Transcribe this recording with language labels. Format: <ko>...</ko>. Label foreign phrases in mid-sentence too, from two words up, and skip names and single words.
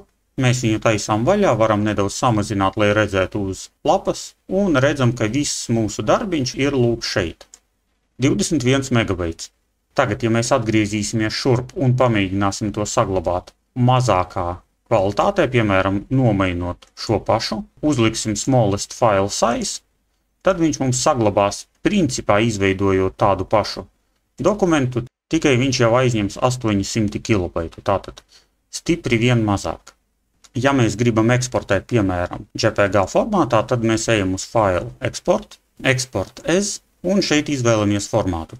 <lv>Mēs viņu taisām vaļā, varam nedaudz samazināt, lai redzētu uz lapas, un redzam, ka viss mūsu darbiņš ir lūk šeit. 21 megabaits. Tagad, ja mēs atgriezīsimies šurp un pamēģināsim to saglabāt mazākā kvalitātē, piemēram, nomainot šo pašu, uzliksim</lv> <en>smallest file size,</en> <lv>tad viņš mums saglabās principā izveidojot tādu pašu dokumentu, tikai viņš jau aizņems 800 kilobaitu, tātad stipri vien mazāk. Ja mēs gribam eksportēt, piemēram, JPG formātā, tad mēs ejam uz</lv> <en>File Export, Export As,</en> <lv>un šeit izvēlamies formātu.</lv>